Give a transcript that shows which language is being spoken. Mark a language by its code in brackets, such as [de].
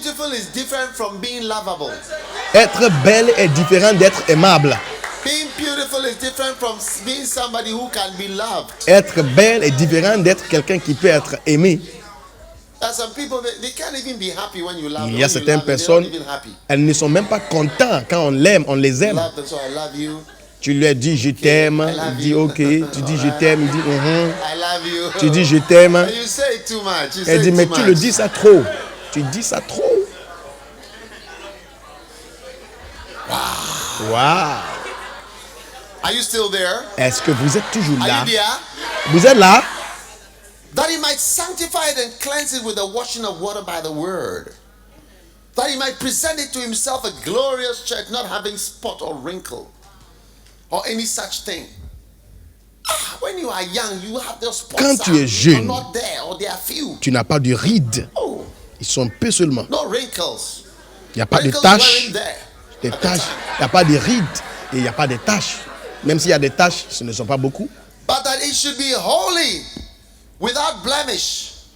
[en] Is different from being lovable. [fr] Être belle est différent d'être aimable. [en] Being beautiful is different from being somebody who can be loved. [fr] Être belle est différent d'être quelqu'un qui peut être aimé. [en] Some people, they can't even be happy when you love. [fr] Il y a certaines personnes, elles ne sont même pas contentes quand on l'aime, on les aime. [en] Love them, so I love you. [fr] Tu lui dis je t'aime, il dit ok. Tu dis je t'aime, il dit [en] I love you. [fr] Tu dis je t'aime. [en] You say it too much. [fr] Elle dit mais tu le dis ça trop. Tu dis ça trop. [en] Wow. Are you still there? [fr] Est-ce que vous êtes toujours là? [en] Are you there? [fr] Vous êtes là? [en] That he might sanctify it and cleanse it with the washing of water by the word. That he might present it to himself a glorious church, not having spot or wrinkle or any such thing. When you are young, you have those spots. [fr] Quand tu es jeune, [en] not there, or they are few. [fr] Tu n'as pas de rides. Oh. Ils sont peu seulement. [en] No wrinkles. [fr] Il n'y a pas de taches. Des taches. Il n'y a pas de rides et il n'y a pas de taches. Même s'il y a des taches, ce ne sont pas beaucoup. [en] But that it should be holy, without blemish.